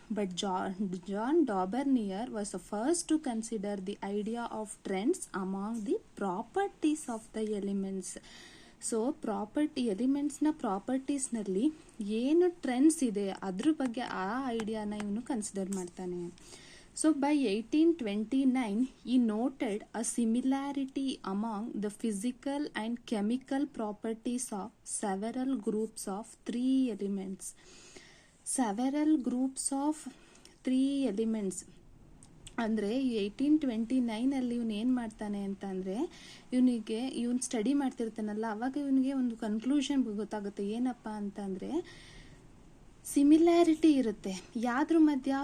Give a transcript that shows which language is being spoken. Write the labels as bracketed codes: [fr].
[en] But John Dobereiner was the first to consider the idea of trends among the properties of the elements. [kn] So ಎಲಿಮೆಂಟ್ಸ್ನ ಪ್ರಾಪರ್ಟೀಸ್ನಲ್ಲಿ ಏನು trends ಇದೆ ಅದ್ರ ಬಗ್ಗೆ ಆ ಐಡಿಯಾನ ಇವನು consider ಮಾಡ್ತಾನೆ. [en] So by 1829 he noted a similarity among the physical and chemical properties of several groups of three elements. Several groups of three elements [kn] ಅಂದರೆ 1829 ಇವನು ಏನು ಮಾಡ್ತಾನೆ ಅಂತಂದರೆ ಇವನು ಸ್ಟಡಿ ಮಾಡ್ತಿರ್ತಾನಲ್ಲ, ಅವಾಗ ಇವನಿಗೆ ಒಂದು ಕನ್ಕ್ಲೂಷನ್ ಗೊತ್ತಾಗುತ್ತೆ. ಏನಪ್ಪ ಅಂತಂದರೆ ಸಿಮಿಲ್ಯಾರಿಟಿ ಇರುತ್ತೆ ಯಾವ್ದ್ರ ಮಧ್ಯ?